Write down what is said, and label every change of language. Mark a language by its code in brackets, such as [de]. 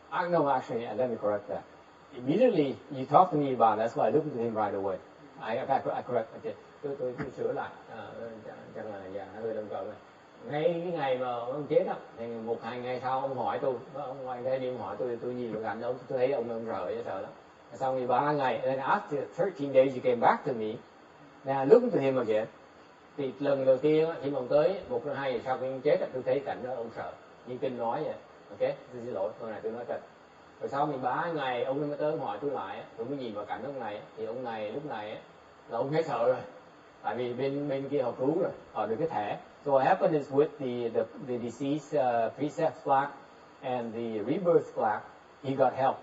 [en] No, actually, let me correct that. Immediately you talk to me about it, that's why I looked at him right away. I correct. Okay. [vi] Tôi sửa lại, chắc là hơi đông cầu này. Ngay cái ngày mà ông chết á, thì 1-2 ngày sau ông hỏi tôi, ông ngoài đây đi ông hỏi tôi nhìn vào cảnh ông, tôi thấy ông sợ lắm. Sau 13 ngày, [en] then after 13 days you came back to me. Now I looked to him again. [vi] Thì lần đầu tiên khi mà ông tới 1-2 ngày sau khi ông chết, tôi thấy cảnh đó ông sợ, như kinh nói vậy. Ok, tôi xin lỗi, câu này tôi nói thật. Rồi sau 13 ngày ông mới tới hỏi tôi lại, tôi mới nhìn vào cảnh ông này, thì ông này lúc này là ông hết sợ rồi, tại vì bên kia họ cứu rồi, họ được cái thẻ. [en] So what happened is with the deceased precept plaque and the rebirth plaque, he got help.